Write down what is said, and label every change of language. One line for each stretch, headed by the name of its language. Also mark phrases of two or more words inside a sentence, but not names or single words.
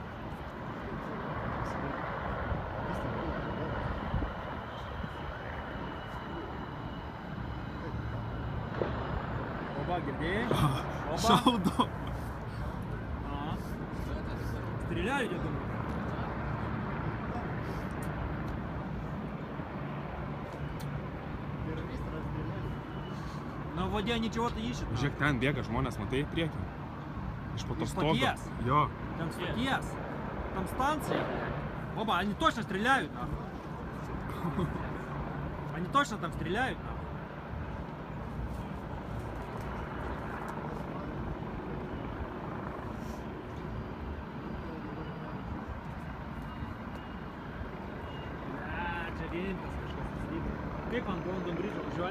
Russian: Оба где? Оба? Стреляют, я думаю. Но в воде они чего-то ищут.
Lithuanian: Žiūrėk, ten bėga žmonės, matai, priekį. Iš po to stogo. Jo.
Russian: Там статьяс. Там станция. Оба, они точно стреляют. Они точно там стреляют.
Lithuanian: Kaip ant London Bridge važiuoja?